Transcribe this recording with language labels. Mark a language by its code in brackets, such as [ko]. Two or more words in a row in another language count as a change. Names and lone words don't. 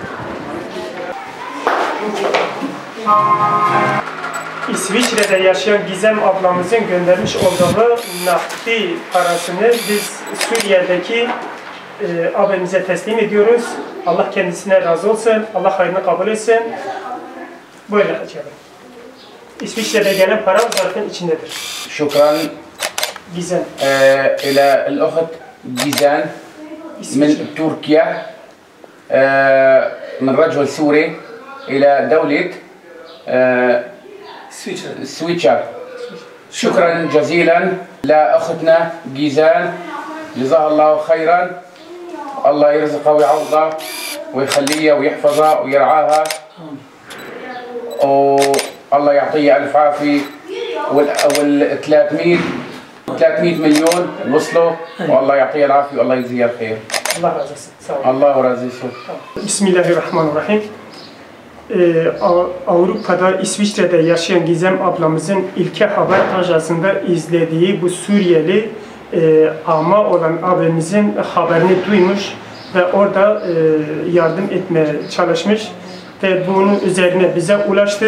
[tr] İsviçre'de yaşayan Gizem ablamızın göndermiş olduğu nakdi parasını biz Suriye'deki abimize teslim ediyoruz. Allah kendisine razı olsun. Allah hayrını kabul etsin. Böyle açalım. İsviçre'de gelen para zarfın içindedir. Şükran. Gizem. [ar] إلى الأخت جيزان من تركيا من رجل سوري إلى دولة سويسرا. شكرا جزيلا لأختنا جيزان، جزاها الله خيرا. الله يرزقها ويعوضها ويخليها ويحفظها ويرعاها، والله يعطيها ألف عافية. وال 300 مليون وصلوا، والله يعطيها العافية والله يجزيها الخير. [tr] Allah razı olsun. Sağ olun. Allah razı olsun. Bismillahirrahmanirrahim. Avrupa'da, İsviçre'de yaşayan Gizem ablamızın İlke Haber Ajansı'nda izlediği bu Suriyeli ama olan abimizin haberini duymuş ve orada yardım etmeye çalışmış ve bunun üzerine bize ulaştı.